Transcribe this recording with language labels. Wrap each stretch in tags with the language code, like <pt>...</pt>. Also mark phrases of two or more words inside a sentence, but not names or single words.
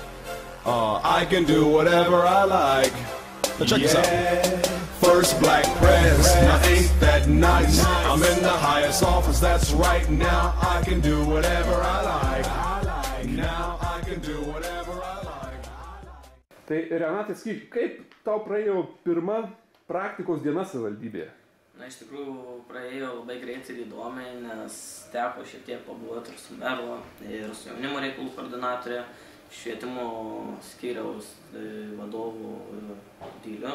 <en>I can do whatever I like. Now check this out. First black press, now ain't that nice? I'm in the highest office, that's right. Now I can do whatever I like. Now I can do whatever I like.</en> <lt>Tai Renatai, sakyk, kaip tau praėjo pirma praktikos diena savivaldybėje? Na, iš tikrųjų, praėjo labai greitai ir įdomiai, nes teko šiek tiek pabuvoti ir su meru, ir su jaunimo reikalų koordinatorė, švietimo skyriaus vadovų Dyliu.</lt>